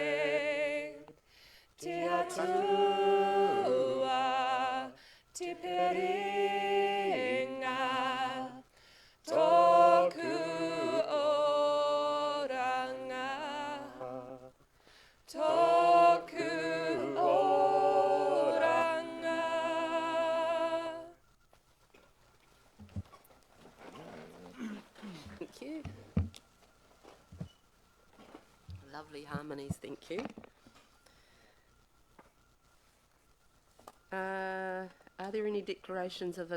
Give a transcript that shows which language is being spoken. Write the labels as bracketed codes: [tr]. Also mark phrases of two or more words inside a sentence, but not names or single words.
[mi] Te atua, te peringa, toku oranga, toku oranga. [en] Thank you. Lovely harmonies, thank you. Are there any declarations of...